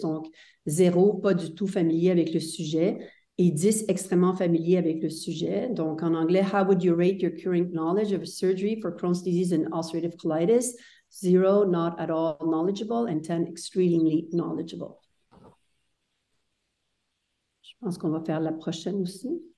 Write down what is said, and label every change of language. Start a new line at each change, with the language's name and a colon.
French: Donc, 0, pas du tout familier avec le sujet, et 10, extrêmement familier avec le sujet. Donc, en anglais,
English: how would you rate your current knowledge of surgery for Crohn's disease and ulcerative colitis? 0, not at all knowledgeable, and 10, extremely knowledgeable.
French: Je pense qu'on va faire la prochaine aussi.